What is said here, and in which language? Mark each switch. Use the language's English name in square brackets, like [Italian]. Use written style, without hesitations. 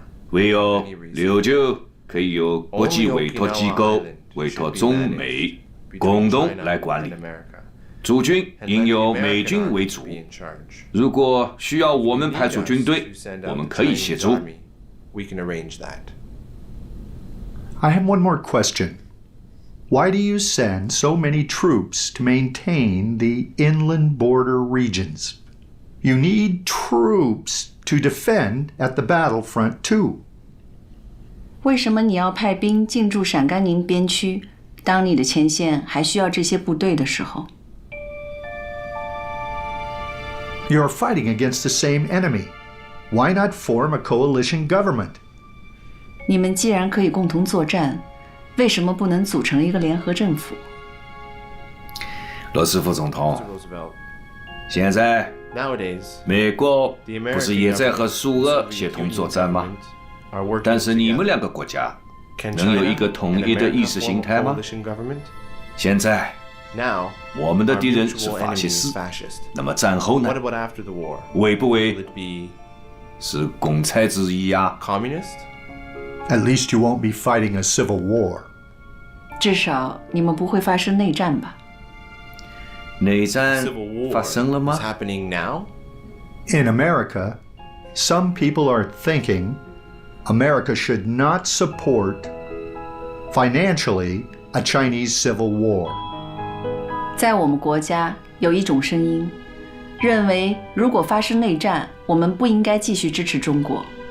[Chinese] 唯有琉球可以由国际委托机构委托中美共同来管理。驻军应由美军为主。如果需要我们派出军队，我们可以协助。 [English] We can arrange that. I have one more question. Why do you send so many troops to maintain the inland border regions? You need troops to defend at the battlefront too. [Chinese] 为什么你要派兵进驻陕甘宁边区？当你的前线还需要这些部队的时候， [English] You are fighting against the same enemy. Why not form a coalition government? [Chinese] 你们既然可以共同作战，为什么不能组成一个联合政府？罗斯福总统，现在美国不是也在和苏俄协同作战吗？但是你们两个国家能有一个统一的意识形态吗？现在，我们的敌人是法西斯，那么战后呢？会不会是共产主义呀？ [English] At least you won't be fighting a civil war. [Chinese] 至少你们不会发生内战吧？内战发生了吗？ [English] In America, some people are thinking America should not support financially a Chinese civil war. [Chinese] 在我们国家有一种声音，认为如果发生内战，我们不应该继续支持中国。